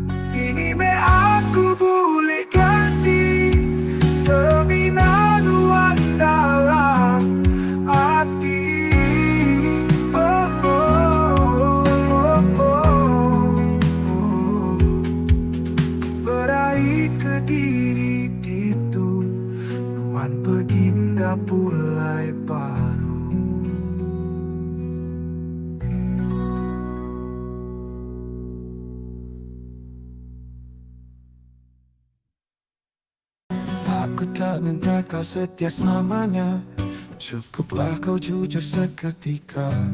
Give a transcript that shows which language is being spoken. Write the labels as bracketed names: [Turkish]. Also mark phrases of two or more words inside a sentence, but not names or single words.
[Iban] Kini me aku boleh ganti semina nuan dalam hati. Oh, oh, oh, oh, oh. Beraih ke diri itu, nuan pergi nggak pulai baru. [Malay] Aku tak minta kau setia selamanya, cukuplah kau jujur seketika.